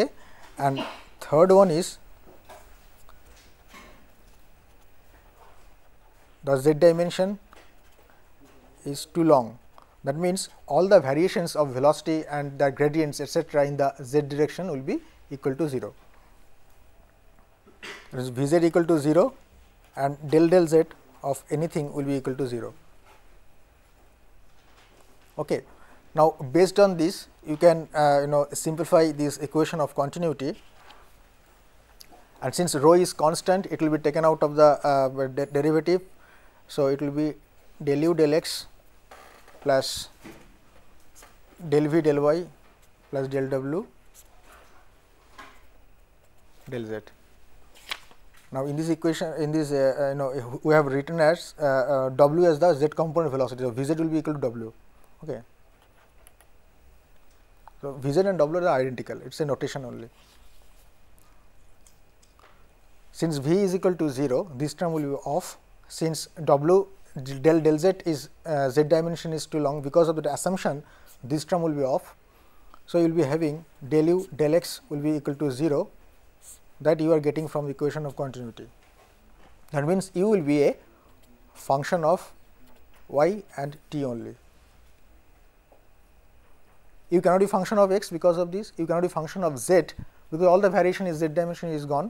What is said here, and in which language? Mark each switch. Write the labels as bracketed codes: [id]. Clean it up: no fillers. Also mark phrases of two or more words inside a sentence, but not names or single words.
[en] And third one is the z dimension is too long. That means, all the variations of velocity and the gradients etcetera in the z direction will be equal to 0. That is v z equal to 0 and del z of anything will be equal to 0. Okay. Now, based on this you can simplify this equation of continuity, and since rho is constant it will be taken out of the derivative. So, it will be del u del x plus del v del y plus del w del z. Now, in this equation, in this we have written as w as the z component velocity. So, v z will be equal to w. Okay. So, v z and w are identical, it is a notation only. Since v is equal to 0, this term will be off. Since w del z is z dimension is too long, because of that assumption this term will be off. So, you will be having del u del x will be equal to 0, that you are getting from the equation of continuity. That means, u will be a function of y and t only. You cannot be function of x because of this, you cannot be function of z because all the variation is z dimension is gone.